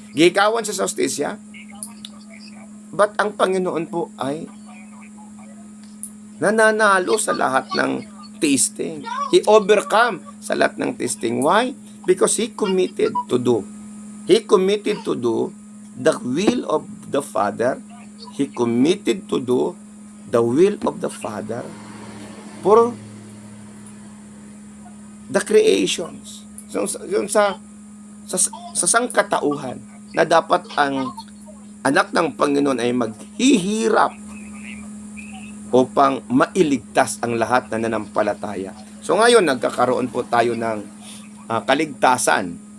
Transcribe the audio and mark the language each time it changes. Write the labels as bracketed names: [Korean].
[Cebuano] Gihikawan siya sa hustisya. But [Filipino] ang Panginoon po ay Nananalo sa lahat ng testing. [English] He overcome [Filipino] sa lahat ng testing. [English] Why? Because he committed to do. He committed to do the will of the Father. He committed to do the will of the Father for the creations. [Filipino] So, yun sa sangkatauhan na dapat ang anak ng Panginoon ay maghihirap upang mailigtas ang lahat na nanampalataya. So ngayon, nagkakaroon po tayo ng kaligtasan.